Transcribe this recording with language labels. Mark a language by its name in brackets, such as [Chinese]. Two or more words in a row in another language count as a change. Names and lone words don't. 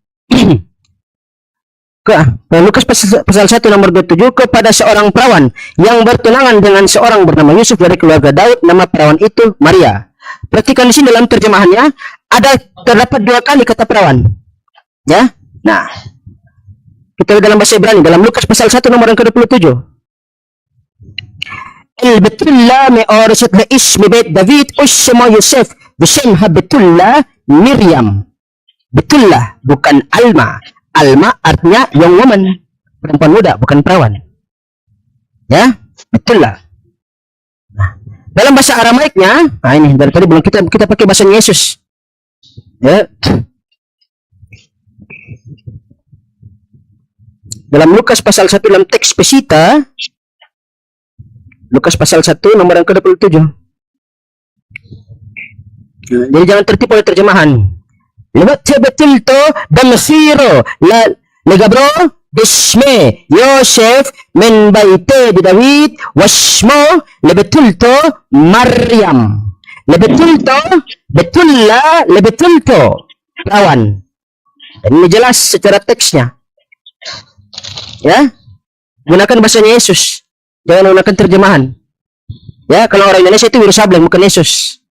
[Indonesian] Lukas pasal 1 nomor 27, kepada seorang perawan yang bertunangan dengan seorang bernama Yusuf dari keluarga Daud, nama perawan itu Maria. Perhatikan di sini dalam terjemahannya terdapat 2 kali kata perawan. Ya. Nah, kita lihat dalam bahasa Ibrani dalam Lukas pasal 1 nomor yang ke-27. [Hebrew] בתולה מאורשת לאיש בית דוד ושמו יוסף ושם הבתולה מרים. [Indonesian] Betullah bukan alma. Alma artinya [English] young woman, [Indonesian] perempuan muda, bukan perawan. Ya, betullah. Nah, dalam bahasa Aramaiknya, nah ini dari tadi belum kita pakai bahasa Yesus. Ya. Dalam Lukas pasal 1 dalam teks Pesita, Lukas pasal 1 nomor yang ke-27. Jadi jangan tertipu oleh terjemahan. [Classical Syriac] ܠܘܬ ܒܬܘܠܬܐ ܕܡܟܝܪܐ ܠܓܒܪܐ ܕܫܡܗ ܝܘܣܦ ܡܢ ܒܝܬܗ ܕܕܘܝܕ ܘܫܡܗ ܕܒܬܘܠܬܐ ܡܪܝܡ. [Hebrew] בתולה, [Classical Syriac] ܒܬܘܠܬܐ. [Indonesian] Lawan. Dan ini jelas secara teksnya. Ya. Gunakan bahasanya Yesus. Jangan gunakan terjemahan. Ya, kalau orang Indonesia itu Wiro Sableng bukan Yesus.